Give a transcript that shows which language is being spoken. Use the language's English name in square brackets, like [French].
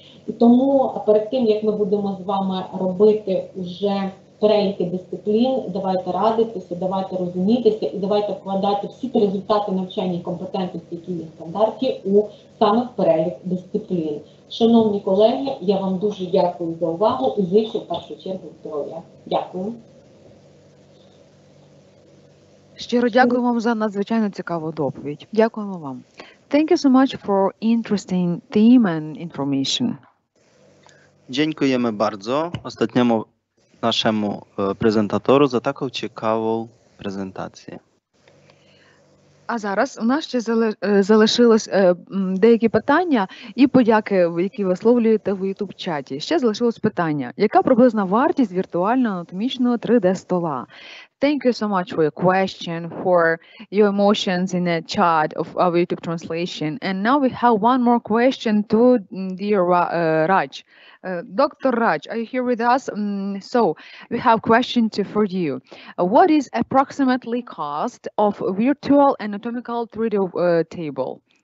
[Ukrainian] І тому перед тим, як ми будемо з вами робити вже переліки дисциплін, давайте радитися, давайте розумітися і давайте вкладати всі ті результати навчання і компетентності, які є в стандарті, саме в перелік дисциплін. Шановні колеги, я вам дуже дякую за увагу і зичу в першу чергу здоров'я. Дякую. Щиро дякую вам за надзвичайно цікаву доповідь. Дякуємо вам. [English] Thank you so much for interesting theme and information. [Polish] Dziękujemy bardzo ostatniemu naszemu prezentatorу [Ukrainian] за таку цікаву презентацію. А зараз у нас ще залишилось деякі питання і подяки, які висловлюєте в YouTube-чаті. Ще залишилось питання. Яка приблизна вартість віртуального анатомічного 3D-стола? [English] Thank you so much for your question, for your emotions in the chat of our YouTube translation. And now we have one more question to dear Raj. Dr. Raj, are you here with us? So we have a question for you. What is approximately cost of virtual anatomical 3D table?